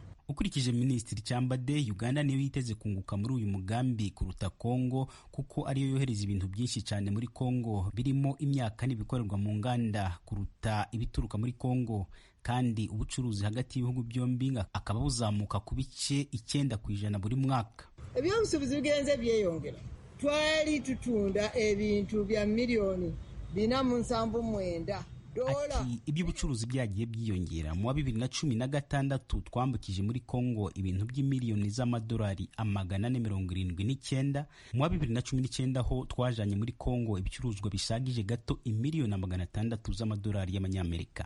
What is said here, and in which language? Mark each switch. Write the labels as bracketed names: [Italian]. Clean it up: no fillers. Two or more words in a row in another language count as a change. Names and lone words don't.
[Kinyarwanda] Ukurikije Minisitiri Kyambadde, Uganda niyo yiteze kunguka muri uyu mugambi kuruta Kongo kuko ariyo yohereza ibintu byinshi cyane muri Kongo birimo imyaka n'ibikorerwa mu nganda kuruta ibituruka muri Kongo, kandi ubucuruzi hagati y'ibihugu byombi akaba buzamuka ku bice 9% buri mwaka. [Ganda] Ebyobusuubuzi bigenze byeyongera. Twali tutunda ebintu bya miliyoni 479 [Kinyarwanda] Ati iby'ubucuruzi byagiye byiyongera. Mu wa 2016 twambukije muri Kongo ibintu by'imiliyoni z'amadolari 479. Mu wa 2019 ho twajanye muri Kongo ibicuruzwa bisagije gato imiliyoni 600 z'amadolari y'amanyamerika.